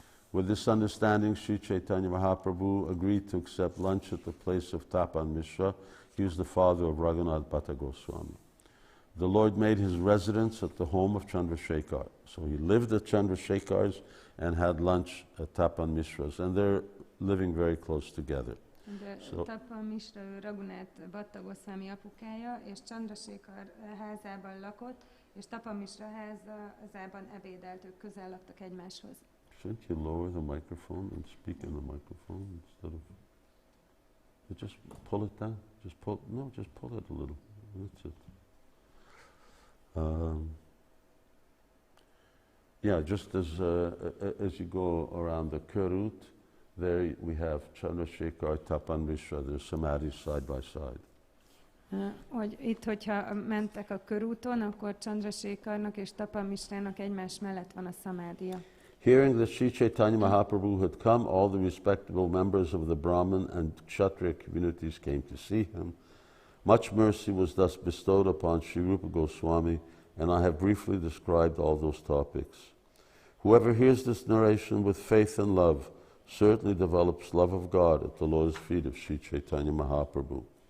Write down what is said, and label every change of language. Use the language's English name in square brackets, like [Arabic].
[English] With this understanding, Sri Chaitanya Mahaprabhu agreed to accept lunch at the place of Tapa Mishra. He was the father of Raghunath Bhatta Goswami. The Lord made his residence at the home of Chandrasekhar. So he lived at Chandrasekhar's and had lunch at Tapa Mishra's, and they're living very close together. [Hungarian] Tapa Mishra ő Raghunath Bhatta Goswami apukája, és Chandrasekhar házában lakott, és Tapa Mishra házában ebédelt, ők közel laktak egymáshoz. [English] Shouldn't you lower the microphone and speak in the microphone instead of... Just pull it down. Just pull it a little. That's it. Just as you go around the Kurut, there we have Chandrasekhar, Tapa Mishra, their samadhis side by side. [Hungarian] Hogy itt, hogyha mentek a körúton, akkor Chandrasekharnak és Tapa Mishrának egymás mellett van a szamádia. [English] Hearing that Sri Chaitanya Mahaprabhu had come, all the respectable members of the Brahmin and Kshatriya communities came to see him. Much mercy was thus bestowed upon Sri Rūpa Gosvāmī, and I have briefly described all those topics. Whoever hears this narration with faith and love certainly develops love of God at the lotus feet of Sri Chaitanya Mahaprabhu.